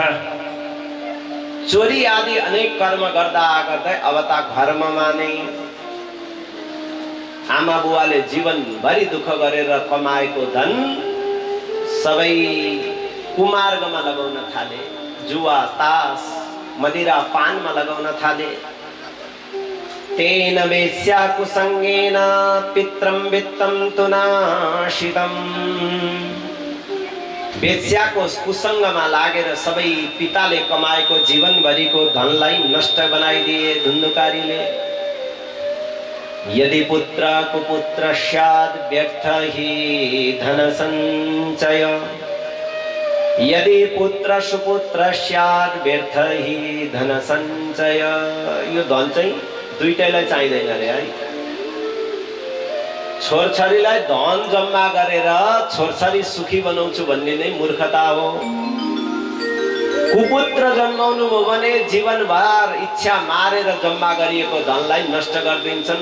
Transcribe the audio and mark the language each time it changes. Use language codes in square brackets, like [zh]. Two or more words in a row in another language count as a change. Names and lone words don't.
[ne] चोरी आदि अनेक कर्म गर्दा गर्दै अब त घरमा नै आमा बुवाले जीवनभरि दुःख गरेर कमाएको धन सबै कुमार्गमा लगाउन थाले। जुवा, तास, मदिरा, पानमा लगाउन थाले। [sa] तेन वेश्या कुसंगेन पित्रं वित्तं तु नाशितं। [ne] वेश्याको कुसंगमा लागेर सबै पिताले कमाएको जीवनभरिको धनलाई नष्ट बनाइदिए धुन्धुकारीले। [sa] यदि पुत्र कुपुत्र स्यात् व्यर्थ हि धन संचय। यदि पुत्र सुपुत्र स्यात् व्यर्थ हि धन सञ्चय। [ne] यो धन चाहिँ दुईटैलाई चाहिँदैन रे है। छोरछोरीलाई धन जम्मा गरेर छोरछोरी सुखी बनाउँछु भन्ने नै मूर्खता हो। कुपुत्र जन्माउनु भयो भने जीवनभर इच्छा मारेर जम्मा गरिएको धनलाई नष्ट गरिदिन्छन्।